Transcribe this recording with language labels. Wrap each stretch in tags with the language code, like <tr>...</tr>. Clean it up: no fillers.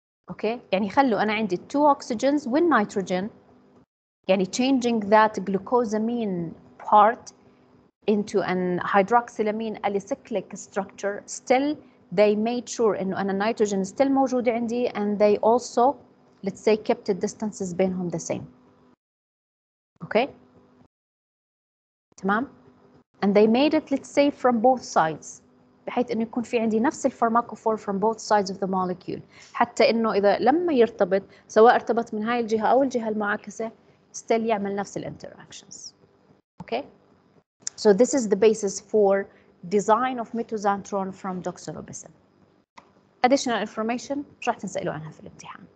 <en>Okay,</en> <ar>يعني خلوا أنا عندي</ar> <en>two oxygens with nitrogen, يعني changing that glucosamine part into an hydroxylamine alicyclic structure. Still, they made sure</en> <ar>إنه أنا</ar> <en>nitrogen still</en> <ar>موجودة عندي,</ar> <en>and they also, let's say, kept the distances بينهم the same.</en> <ar>Okay, تمام.</ar> <en>And they made it, let's say, from both sides,</en> <ar>بحيث إنه يكون في عندي نفس الفارماكوفور</ar> <en>from both sides of the molecule,</en> <ar>حتى إنه إذا لما يرتبط سواء ارتبط من هاي الجهة أو الجهة المعاكسة still يعمل نفس الانتراكشنز.</ar> <en>Okay, so this is the basis for design of mitoxantrone from doxorubicin. Additional information</en> <ar>مش راح تنسألوا عنها في الامتحان.</ar>